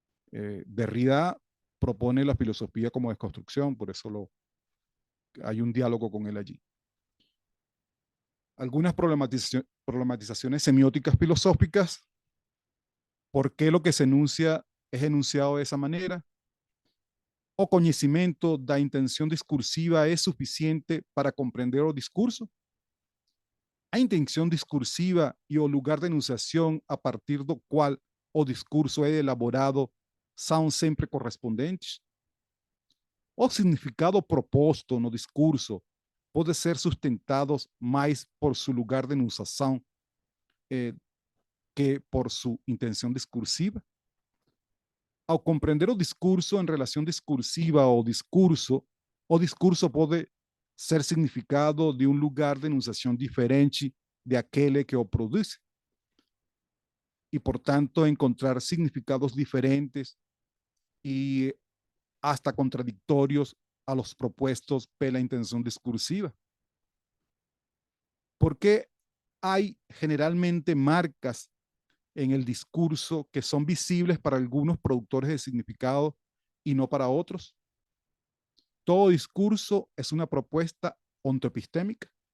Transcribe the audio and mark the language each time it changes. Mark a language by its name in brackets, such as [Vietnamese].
[Spanish] Derrida propone la filosofía como desconstrucción, por eso hay un diálogo con él allí. Algunas problematizaciones semióticas filosóficas, ¿por qué lo que se enuncia es enunciado de esa manera? [Portuguese] O conhecimento da intenção discursiva é suficiente para compreender o discurso? A intenção discursiva e o lugar de enunciação a partir do qual o discurso é elaborado são sempre correspondentes? O significado proposto no discurso pode ser sustentado mais por seu lugar de enunciação que por sua intenção discursiva? Ao compreender o discurso em relação discursiva o discurso pode ser significado de um lugar de enunciação diferente de aquele que o produz e, portanto, encontrar significados diferentes e [Spanish] hasta [Portuguese] contraditórios [Spanish] a los propuestos [Portuguese] pela intenção discursiva. [Spanish] Porque hay generalmente marcas en el discurso que son visibles para algunos productores de significado y no para otros. Todo discurso es una propuesta ontoepistémica.